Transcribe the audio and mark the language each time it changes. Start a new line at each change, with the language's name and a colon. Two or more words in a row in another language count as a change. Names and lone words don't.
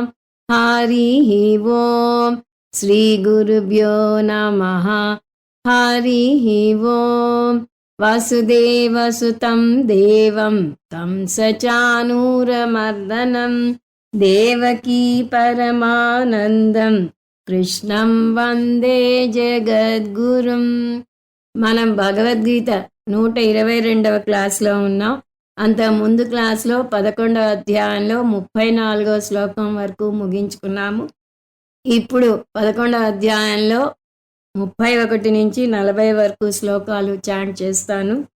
Sanskrit: हरिः ओम् श्रीगुरुभ्यो नमः। हरिः ओम् वसुदेवसुतं देवं तं सचानूरमर्दनं देवकी परमानन्दं కృష్ణం వందే జగద్గురుం.
Telugu: మనం భగవద్గీత 122వ క్లాస్లో ఉన్నాం. అంత ముందు క్లాస్లో 11వ అధ్యాయంలో 34వ శ్లోకం వరకు ముగించుకున్నాము. ఇప్పుడు 11వ అధ్యాయంలో 31 నుంచి 40 వరకు శ్లోకాలు చాంట్ చేస్తాను.